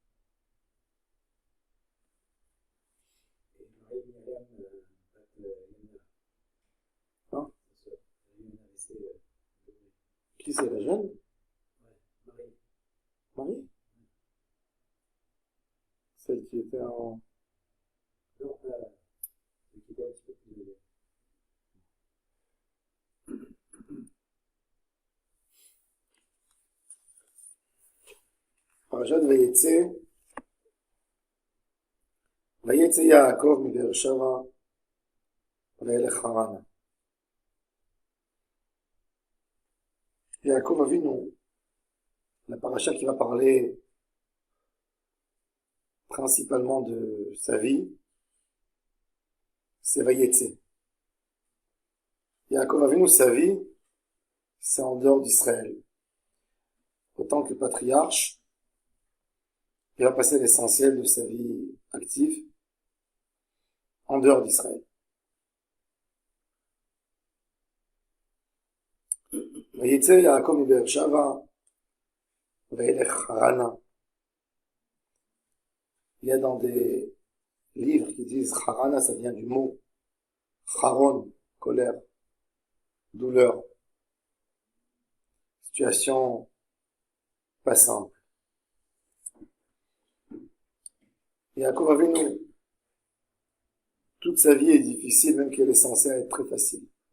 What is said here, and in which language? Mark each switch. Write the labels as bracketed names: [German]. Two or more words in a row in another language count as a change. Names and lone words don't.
[French] Hein? Qui c'est, la jeune? Marie? Celle qui était en... Non, celle qui était un petit peu plus élevée. [Hebrew] פרשת ויצא יעקב מבאר שבע וילך חרנה. [French] Yaakov Avinu, la paracha qui va parler principalement de sa vie, c'est Vayetze. Yaakov Avinu, sa vie, c'est en dehors d'Israël. Autant que le patriarche, il va passer l'essentiel de sa vie active en dehors d'Israël. [Hebrew] ויצא יעקב מבאר שבע וילך חרנה. [French] Il y a dans des livres qui disent Harana, ça vient du mot Haron, colère, douleur, situation pas simple. Yaakov Avinu, toute sa vie est difficile, même qu'elle est censée être très facile.